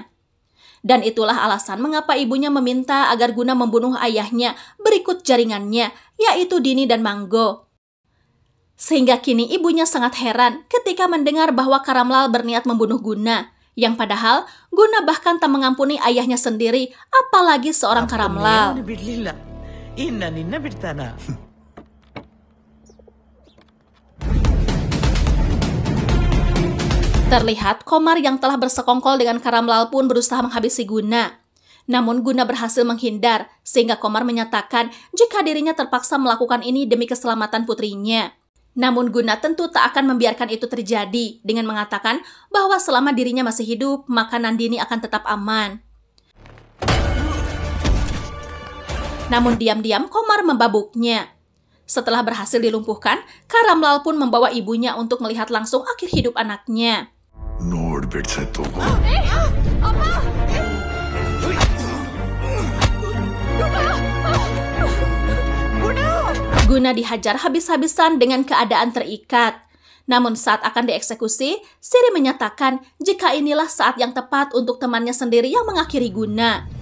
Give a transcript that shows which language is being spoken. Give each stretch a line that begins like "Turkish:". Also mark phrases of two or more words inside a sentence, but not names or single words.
Indonesian: Dan itulah alasan mengapa ibunya meminta agar Guna membunuh ayahnya berikut jaringannya, yaitu Dini dan Manggo. Sehingga kini ibunya sangat heran ketika mendengar bahwa Karamlal berniat membunuh Guna, yang padahal Guna bahkan tak mengampuni ayahnya sendiri, apalagi seorang Karamlal.
Kannada: ಬಿಡ್ಲಿಲ್ಲ ಇನ್ನ ನಿನ್ನ ಬಿಡ್ತಾನ.
Indonesian: Terlihat Komar yang telah bersekongkol dengan Karamlal pun berusaha menghabisi Guna. Namun Guna berhasil menghindar, sehingga Komar menyatakan jika dirinya terpaksa melakukan ini demi keselamatan putrinya. Namun Guna tentu tak akan membiarkan itu terjadi dengan mengatakan bahwa selama dirinya masih hidup, maka Nandini akan tetap aman. Namun diam-diam Komar membabuknya. Setelah berhasil dilumpuhkan, Karamlal pun membawa ibunya untuk melihat langsung akhir hidup anaknya.
Kannada: ನೋಡ್ಬಿಡ್ಸೆ ತಗೋ.
Indonesian: Guna dihajar habis-habisan dengan keadaan terikat. Namun saat akan dieksekusi, Siri menyatakan jika inilah saat yang tepat untuk temannya sendiri yang mengakhiri Guna.